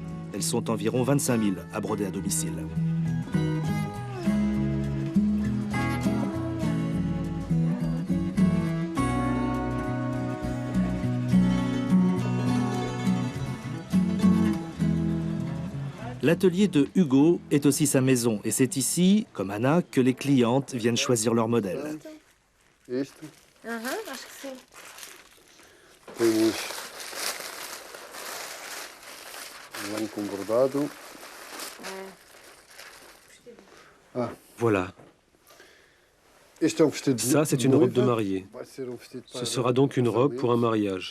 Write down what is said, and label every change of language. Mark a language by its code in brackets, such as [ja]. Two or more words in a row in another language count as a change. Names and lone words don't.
[fr] Elles sont environ 25 000 à broder à domicile. L'atelier de Hugo est aussi sa maison et c'est ici, comme Anna, que les clientes viennent choisir leur modèle. [pt] Acho que sim. [fr] Voilà. Ça, c'est une robe de mariée. Ce sera donc une robe pour un mariage.